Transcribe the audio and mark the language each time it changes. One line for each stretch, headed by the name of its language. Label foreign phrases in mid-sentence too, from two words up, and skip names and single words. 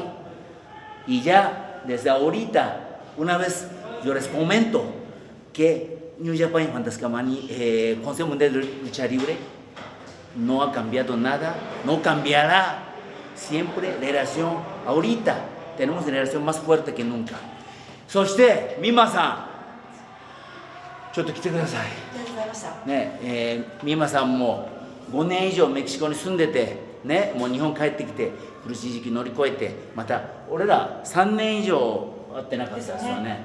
Spanish: Y ya desde ahorita, una vez yo les comento que New Japan Fantastica Mania, Consejo Mundial de Lucha Libre, no ha cambiado nada, no cambiará. Siempre relación, ahorita tenemos una relación más fuerte que nunca.
Japanese: そして美馬さん、ちょっと来てください。ありがとうございました。ね、美馬さんも5年以上メキシコに住んでて、ね、もう日本帰ってきて苦しい時期乗り越えて、また俺ら3年以上会ってなかったですよね。